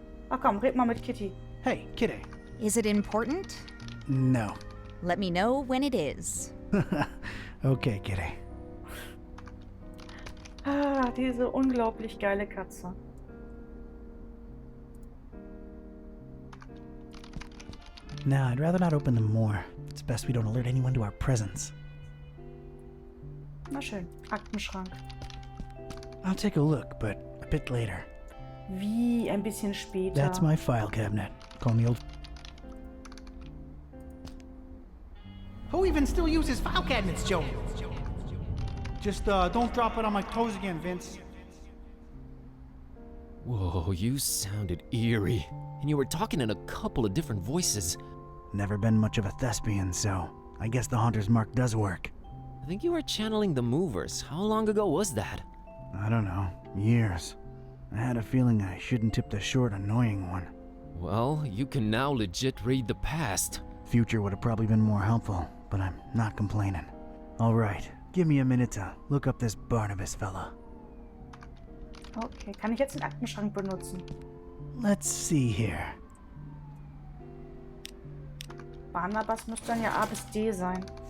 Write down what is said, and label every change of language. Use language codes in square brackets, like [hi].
[de] Ach komm, red mal mit Kitty. [en] Hey, Kitty. Is it important? No. Let me know when it is. Okay, Kitty. [de] Ah, diese unglaublich geile Katze. [en] Nah, I'd rather not open them more. It's best we don't alert anyone to our presence. [de] Na schön. Aktenschrank. [en] I'll take a look, but a bit later. [de] Wie ein bisschen später. [en] That's my file cabinet. Call me old. Who even still uses file cabinets, Joe? Just don't drop it on my toes again, Vince. Whoa, you sounded eerie. And you were talking in a couple of different voices. Never been much of a thespian, so I guess the haunter's mark does work. I think you were channeling the movers. How long ago was that? I don't know. Years. I had a feeling I shouldn't tip the short, annoying one. Well, you can now legit read the past. Future would have probably been more helpful, but I'm not complaining. Alright, give me a minute to look up this Barnabas fella. [de] Okay, kann ich jetzt den Aktenschrank benutzen? [en] Let's see here. [de] Barnabas müsste dann ja A bis D sein.